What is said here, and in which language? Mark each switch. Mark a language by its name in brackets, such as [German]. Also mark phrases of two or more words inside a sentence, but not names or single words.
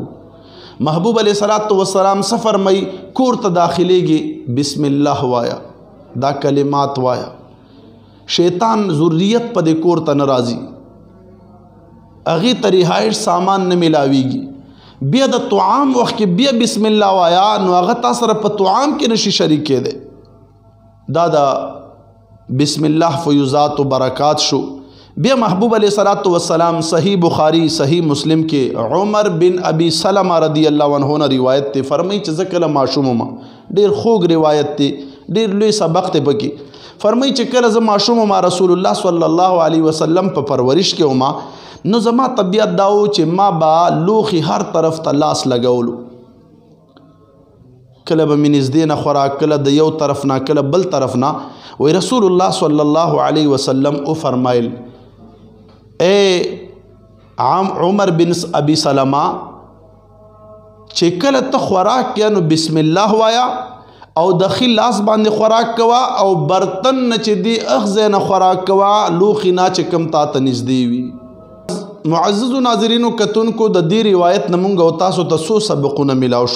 [Pashto] محبوب [Arabic] علیه الصلاۃ والسلام [Pashto] څه فرمایي؟ کور ته داخلېږي [Arabic] بسم الله [Pashto] وایا، دا کلمات وایا، شیطان ذریت په دې کور ته نه راځي، هغې ته رهایش سامان نه میلاویږي. بیا د طعام وخت کې بیا [Arabic] بسم الله [Pashto] وایا، نو هغه تا سره په طعام کې نشي شریک کېدی. دا د [Arabic] بسم الله [Pashto] فیوزات و برکات شو. بیا محبوب [Arabic] علیہ الصلاۃ والسلام [Pashto] صحیح بخاری صحیح مسلم کې عمر بن ابی سلمہ [Arabic] رضی اللہ عنہ [Pashto] نے روایت ته فرمایي چې زه کله ماشوم وم، ډېر خوږ روایت دی، ډېر لوی سبق دی پکې. فرمایي چې کله زه ماشوم وم، رسول الله [Arabic] صلی الله علیه وسلم [Pashto] په پرورش کې وم، نو زما طبیعت دا و چې ما به لوښي هر طرف ته لاس لګولو، کله به مې نږدې نه خوراک، کله د یو طرف نه، کله بل طرف نه. وی رسول الله [Arabic] صلی الله علیه وسلم [Pashto] او فرمایل اے عمر بن ابی سلمہ چې کله ته خوراک کیا نو [Arabic] بسم الله [Pashto] وایا او د ښي لاس باندې خوراک کوا، او برتن نه چې دی اخذ نه خوراک کوا، لوښي نه چې کم تا ته نږدې وي. معززو ناظرینو کتونکو، د دې روایت نه مونږ او تاسو ته څو سبقونه میلاو شو.